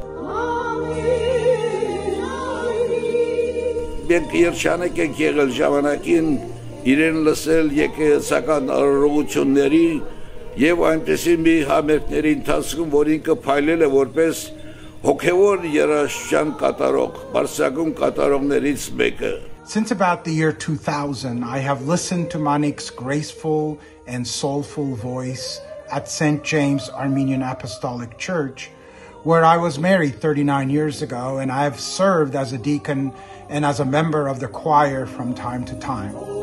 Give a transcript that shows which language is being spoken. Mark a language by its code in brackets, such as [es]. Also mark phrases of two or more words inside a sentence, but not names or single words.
[hy] Մենք երջանիկ ենք եղել ժամանակին իրեն լսել եկեղեցական արարողությունների եւ այնպեսի մի համերգների ընթացքում, որ ինքը փայլել է որպես հոգեվոր երաժշտության կատարող, բարձրագույն կատարողներից մեկը։ [en] Since about the year 2000, I have listened to Manik's graceful and soulful voice at St. James Armenian Apostolic Church, where I was married 39 years ago, and I have served as a deacon and as a member of the choir from time to time.